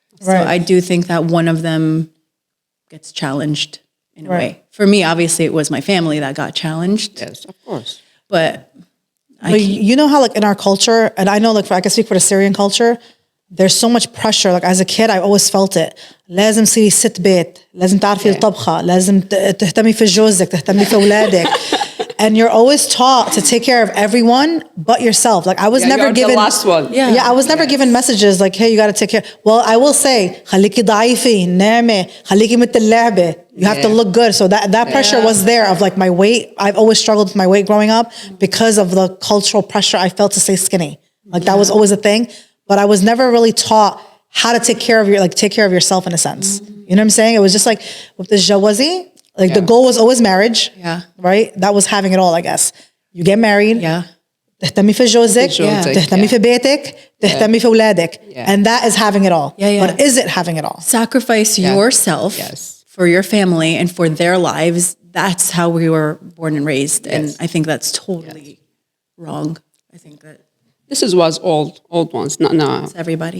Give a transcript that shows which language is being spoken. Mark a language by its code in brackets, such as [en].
[en] So I do think that one of them gets challenged in a way. For me, obviously, it was my family that got challenged. Yes, of course. But you know how in our culture, and I know I can speak for the Syrian culture, there's so much pressure. As a kid, I always felt it. [ar] لازم تصيري ست بيت، لازم تعرفي الطبخة، لازم تهتمي في جوزك، تهتمي في أولادك. [en] And you're always taught to take care of everyone but yourself. I was never given the last one. I was never given messages hey, you got to take care. Well, I will say [ar] خليكي ضعيفة، نامي، خليكي مثل اللعبة. [en] You have to look good. So that pressure was there of my weight. I've always struggled with my weight growing up because of the cultural pressure I felt to stay skinny. That was always a thing. But I was never really taught how to take care of yourself in a sense. You know what I'm saying? It was just like with the jawazi, like the goal was always marriage. Yeah. Right? That was having it all, I guess. You get married. Yeah. [ar] تهتمي في جوزك, تهتمي في بيتك, تهتمي في أولادك. [en] And that is having it all. But is it having it all? Sacrifice yourself for your family and for their lives. That's how we were born and raised. And I think that's totally wrong. I think that this was old ones. No. it's everybody.